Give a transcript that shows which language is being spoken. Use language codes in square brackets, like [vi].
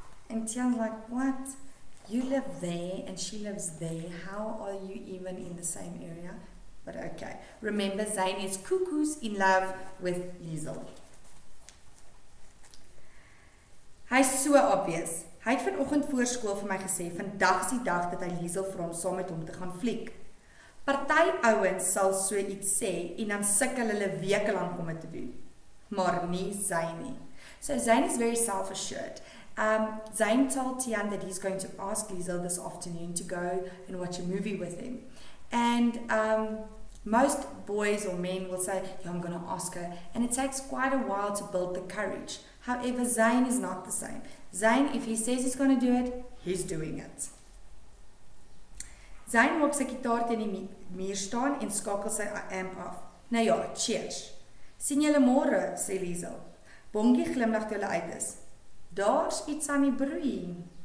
[en] And Tian's like, what? You live there and she lives there. How are you even in the same area? But okay, remember Zane is cuckoos in love with Liesel. [af] Hy is so obvious. Hy het vanoggend voor skool vir my gesê, vandag is die dag dat hy Liesel vir hom saam met hom te gaan fliek. Party ouens sal so iets sê en dan sukkel hulle weke lank om dit te doen. maar nie Zayn nie. [en] So Zayn is very self-assured. Zayn told Tian that he's going to ask Liesel this afternoon to go and watch a movie with him. And most boys or men will say, yeah, I'm going to ask her. And it takes quite a while to build the courage. However, Zayn is not the same. Zayn, if he says he's going to do it, he's doing it. [af] Zayn maak sy gitaar teen die muur staan en skakel sy amp af. Nou ja, cheers. Sien julle môre, sê Liesel. Bongie glimlag toe hulle uit is. Daar's iets aan die broei.